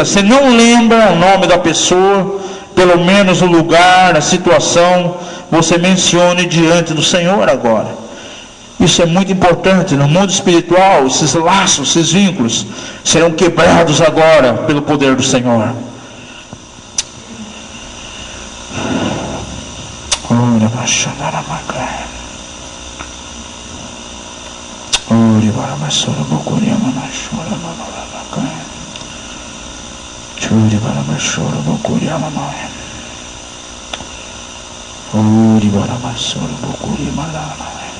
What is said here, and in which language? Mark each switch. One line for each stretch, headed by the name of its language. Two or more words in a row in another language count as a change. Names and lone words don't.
Portuguese: Você não lembra o nome da pessoa, pelo menos o lugar, a situação, você mencione diante do Senhor agora. Isso é muito importante no mundo espiritual. Esses laços, esses vínculos serão quebrados agora pelo poder do Senhor. Ora bashandaramaka. Ori barabasora bokuria mamashora mamaka. Churi barabasora bokuria mamaya. Ori barabasora bokuria malama.